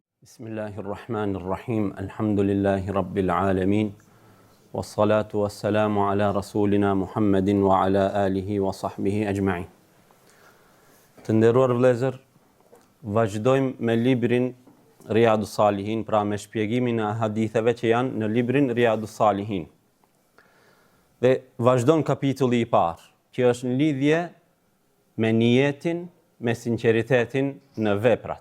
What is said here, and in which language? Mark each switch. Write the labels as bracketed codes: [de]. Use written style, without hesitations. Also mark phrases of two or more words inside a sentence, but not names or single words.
[ar] بسم الله الرحمن الرحيم. الحمد لله رب العالمين. والصلاة والسلام على رسولنا محمد وعلى آله وصحبه أجمعين. [sq] Të nderuar vëllezër, vazhdojmë me librin Riyadus Salihin, pra me shpjegimin e haditheve që janë në librin Riyadus Salihin. Dhe vazhdon kapitulli i parë, që është në lidhje me niyetin, me sinqeritetin në veprat.